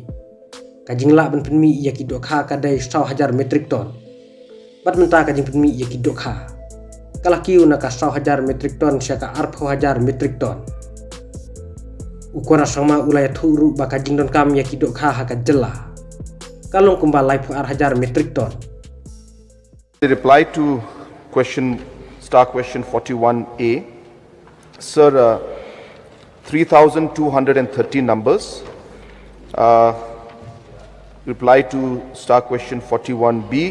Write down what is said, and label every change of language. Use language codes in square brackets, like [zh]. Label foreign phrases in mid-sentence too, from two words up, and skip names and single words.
[kha] Kajing la ban penmi yaki dokha kadai 1,000 metrik ton. Bat menta kajing penmi yaki dokha. Kalakiu naka 1,000 metrik ton syaka 4,000 metrik ton. Conrad Sangma ula ya thuru ba kajing Nongbam yaki dokha haka jela. Kalong kumba lai 4,000 metrik ton. [en] The reply to question 41A. Sir, 3,230 numbers. Reply to question 41B.